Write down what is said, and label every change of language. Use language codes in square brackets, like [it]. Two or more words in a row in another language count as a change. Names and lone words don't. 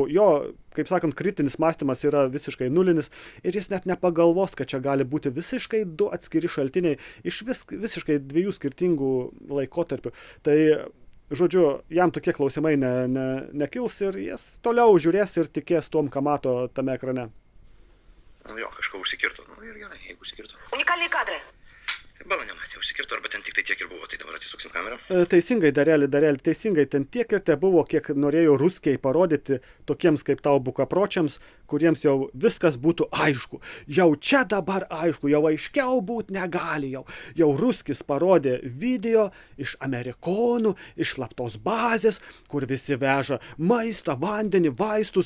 [lt] Jo, kaip sakant, kritinis mąstymas yra visiškai nulinis ir jis net nepagalvos, kad čia gali būti visiškai du atskiri šaltiniai iš visiškai dviejų skirtingų laikotarpių. Tai, žodžiu, jam tokie klausimai nekils ir jis toliau žiūrės ir tikės tom, ką mato tame ekrane. Nu jo, kažko užsikirto. Nu ir gerai, jeigu užsikirto. [ru] Уникальные кадры. [lt] Bala nematė, užsikirto, arba ten tik tai tiek ir buvo, tai dabar atsisuksim kamerą. Teisingai, Dareli, teisingai, ten tiek ir te buvo, kiek norėjo ruskiai parodyti tokiems kaip tau bukapročiams, kuriems jau viskas būtų aišku. Jau čia dabar aišku, jau aiškiau būt negali jau. Jau ruskis parodė video iš amerikonų, iš slaptos bazės, kur visi veža maistą, vandenį, vaistus.